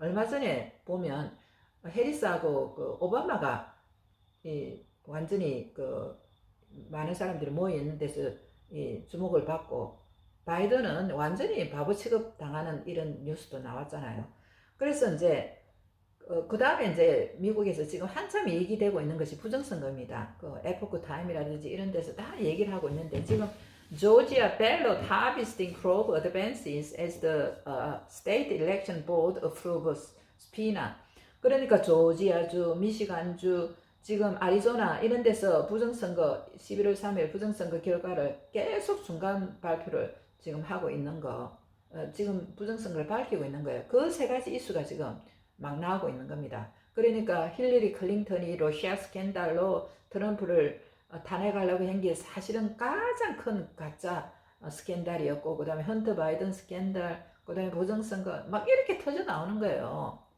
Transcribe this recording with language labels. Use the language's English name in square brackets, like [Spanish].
[Korean] 얼마 전에 보면 해리스하고 그 오바마가 완전히 그 많은 사람들이 모여 있는 데서 주목을 받고 바이든은 완전히 바보 취급 당하는 이런 뉴스도 나왔잖아요. 그래서 이제 그 다음에 이제 미국에서 지금 한참 얘기되고 있는 것이 부정선거입니다. 그 에포크 타임이라든지 이런 데서 다 얘기를 하고 있는데 지금 [English] Georgia ballot harvesting probe advances as the state election board approves subpoena. [Korean] 그러니까 조지아주, 미시간주, 지금 아리조나 이런 데서 부정선거 11월 3일 부정선거 결과를 계속 중간 발표를 지금 하고 있는 거, 지금 부정선거를 밝히고 있는 거예요. 그 세 가지 이슈가 지금 막 나오고 있는 겁니다. 그러니까 힐러리 클린턴이 러시아 스캔들로 트럼프를 탄핵하려고 한 게 사실은 가장 큰 가짜 스캔들이었고, 그 다음에 헌터 바이든 스캔들, 그 다음에 부정선거 막 이렇게 터져 나오는 거예요.